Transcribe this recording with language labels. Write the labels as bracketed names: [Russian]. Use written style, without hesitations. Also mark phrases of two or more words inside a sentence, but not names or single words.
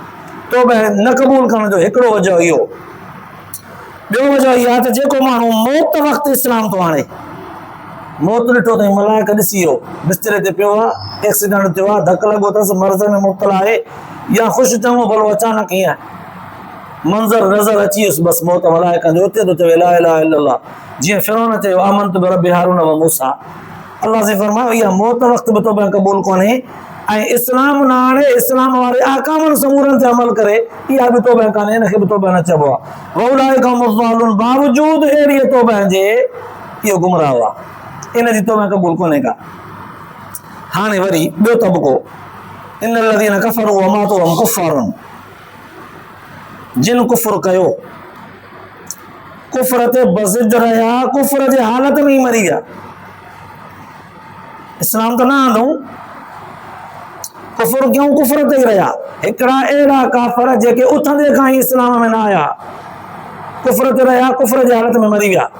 [Sindhi] तौबा न क़बूल करण जो हिकिड़ो वजह इहो। ॿियो वजह इहा त जेको माण्हू मौत वक़्तु इस्लाम थो आणे, मौत ॾिठो अथई, मलाइक ॾिसी वियो, बिस्तरे ते पियो आहे, एक्सीडेंट थियो आहे, धकु लॻो अथसि, मर्ज़ में मुब्तला आहे, या ख़ुशि चङो भलो अचानक ईअं मंज़र नज़र अची वियुसि, बसि मौत मलाइकनि जो उते थो चवे [Arabic] لا إله إلا الله. [Sindhi] जीअं फिरौन चयो [Arabic] آمنت برب هارون وموسى, [Sindhi] अल्लाह से फरमायो इहा मौत वक़्तु बि तौबा क़बूल कोन्हे। ऐं इस्लाम न आणे, इस्लाम वारे अहकामनि समूरनि ते अमल करे, इहा बि तौबा कान्हे, हिनखे बि तौबा न चइबो आहे। [Arabic] وأولئك هم الظالمون, [Sindhi] बावजूद अहिड़ीअ तौबा जे इहो गुमराह आहे, इन जी तौबा क़बूल कोन्हे का। हाणे वरी ॿियो तबको, [Arabic] إن الذين كفروا وماتوا وهم كفار, [Sindhi] जिन कुफ़्र कयो, कुफ़्र ते बज़िद रहिया, कुफ़्र जे हालत में ई मरी विया। इस्लाम त न आंदऊं, कुफ़्र क्यों, कुफ़्र ते ई रहिया। हिकिड़ा अहिड़ा काफ़र जेके उथंदे खां ई इस्लाम में न आया, कुफ़्र ते रहिया, कुफ़्र जे हालत में मरी विया।